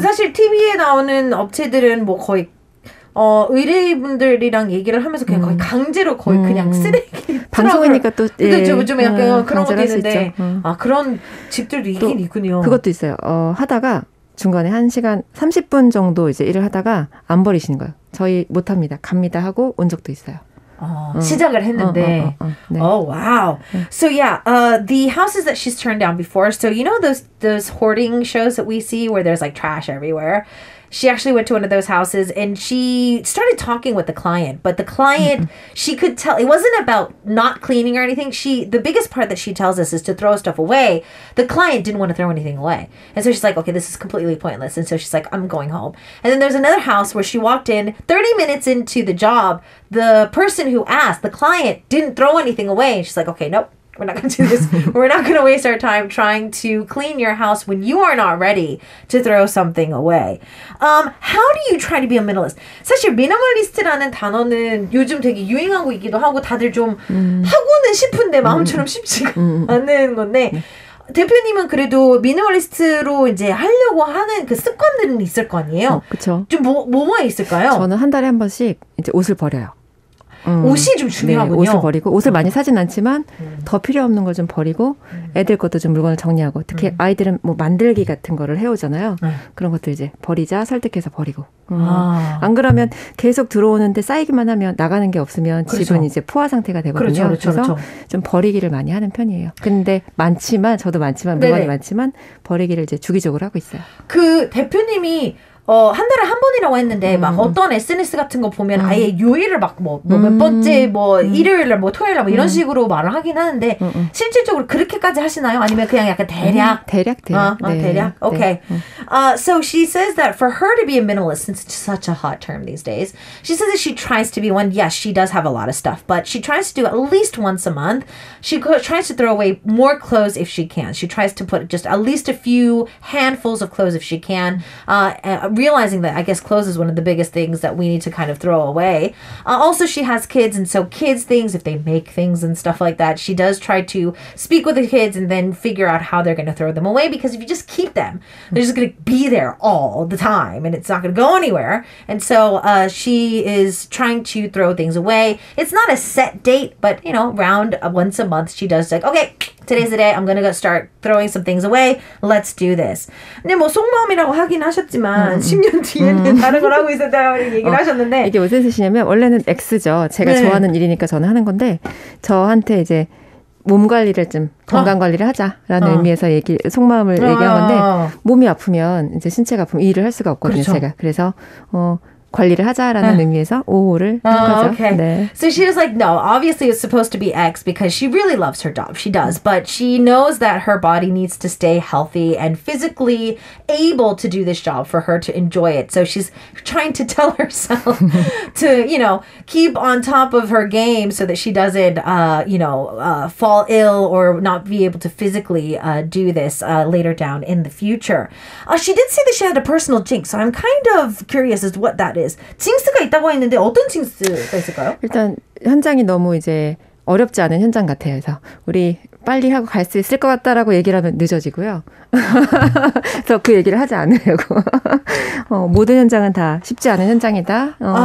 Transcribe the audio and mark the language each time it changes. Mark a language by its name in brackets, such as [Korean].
[Korean] 사실 TV에 나오는 업체들은 뭐 거의 의뢰인분들이랑 얘기를 하면서 그냥 거의 강제로 거의 그냥 쓰레기 방송이니까 또 좀 약간 그런 것도 있는데 그런 집들도 있긴 있군요. 그것도 있어요. 하다가 중간에 1시간 30분 정도 이제 일을 하다가 안 버리시는 거예요. 저희 못합니다. 갑니다 하고 온 적도 있어요. 시작을 했는데. 네. [English] Oh wow. So yeah, the houses that she's turned down before. So you know those hoarding shows that we see where there's like trash everywhere. She actually went to one of those houses and she started talking with the client. But the client, she could tell, it wasn't about not cleaning or anything. The biggest part that she tells us is to throw stuff away. The client didn't want to throw anything away. And so she's like, okay, this is completely pointless. And so she's like, I'm going home. And then there's another house where she walked in 30 minutes into the job. The person who asked, the client, didn't throw anything away. And she's like, okay, nope. We're not going to do this. We're not going to waste our time trying to clean your house when you are not ready to throw something away. How do you try to be a minimalist? [Korean] 사실 미니멀리스트라는 단어는 요즘 되게 유행하고 있기도 하고 다들 좀 하고는 싶은데 마음처럼 쉽지가 않은 건데 대표님은 그래도 미니멀리스트로 이제 하려고 하는 그 습관들은 있을 거 아니에요? 그렇죠. 좀 뭐가 있을까요? 저는 한 달에 한 번씩 이제 옷을 버려요. 옷이 좀 중요하군요. 네, 옷을 버리고 옷을 많이 사진 않지만 더 필요 없는 걸 좀 버리고 애들 것도 좀 물건을 정리하고 특히 아이들은 뭐 만들기 같은 거를 해오잖아요. 그런 것들 이제 버리자 설득해서 버리고 안 그러면 계속 들어오는데 쌓이기만 하면 나가는 게 없으면 그렇죠. 집은 이제 포화 상태가 되거든요. 그래서 좀 버리기를 많이 하는 편이에요. 근데 저도 많지만 물건이 많지만 버리기를 이제 주기적으로 하고 있어요. 그 대표님이 한 달에 한 번이라고 했는데 막 어떤 SNS 같은 거 보면 아예 요일을 막 몇 번째 일요일날 토요일날 이런 식으로 말을 하긴 하는데 실질적으로 그렇게까지 하시나요? 아니면 그냥 약간 대략? 대략. 네. 대략? [English] Okay. So she says that for her to be a minimalist, since it's such a hot term these days, she says that she tries to be one. Yes, she does have a lot of stuff, but she tries to do at least once a month. She tries to throw away more clothes if she can. She tries to put just at least a few handfuls of clothes if she can. Realizing that I guess clothes is one of the biggest things that we need to kind of throw away. Also, she has kids, and so kids things, if they make things and stuff like that, she does try to speak with the kids and then figure out how they're going to throw them away, because if you just keep them, they're just going to be there all the time and it's not going to go anywhere. And so she is trying to throw things away. It's not a set date, but around once a month she does like, okay, Today's the day. I'm gonna go start throwing some things away. Let's do this. [Korean] 근데 뭐 속마음이라고 하긴 하셨지만 10년 뒤에는 다른 걸 하고 있었다고 얘기를 하셨는데 이게 무슨 뜻이냐면 원래는 X죠. 제가 좋아하는 일이니까 저는 하는 건데 저한테 이제 몸 관리를 좀 건강 관리를 하자라는 의미에서 속마음을 얘기한 건데 몸이 아프면 이제 신체가 아프면 일을 할 수가 없거든요. 그렇죠. 제가 그래서 관리를 하자라는 의미에서 O를 한 거죠. [English] Okay. [Korean] 네. [English] So she was like, no, obviously it's supposed to be X because she really loves her job. She does. But she knows that her body needs to stay healthy and physically able to do this job for her to enjoy it. So she's trying to tell herself to, keep on top of her game so that she doesn't, fall ill or not be able to physically do this later down in the future. She did say that she had a personal jinx. So I'm kind of curious as to what that is. [Korean] 징스가 있다고 했는데 어떤 징스가 있을까요? 일단 현장이 너무 이제 어렵지 않은 현장 같아요. 그래서 우리 빨리 하고 갈 수 있을 것 같다라고 얘기를 하면 늦어지고요. 그래서 그 얘기를 하지 않으려고. 모든 현장은 다 쉽지 않은 현장이다.